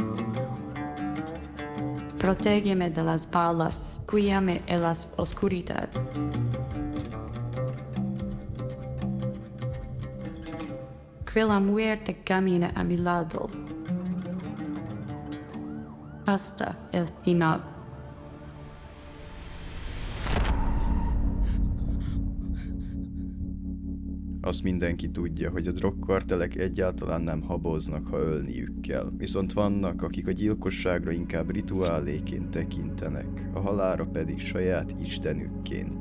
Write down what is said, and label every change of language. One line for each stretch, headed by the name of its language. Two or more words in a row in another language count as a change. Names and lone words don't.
Spanish: Protégeme de las balas, guíame en la oscuridad. Que la muerte camina a mi lado hasta el final.
Hungarian: Azt mindenki tudja, hogy a drogkartelek egyáltalán nem haboznak, ha ölniük kell. Viszont vannak, akik a gyilkosságra inkább rituáléként tekintenek, a halálra pedig saját istenükként.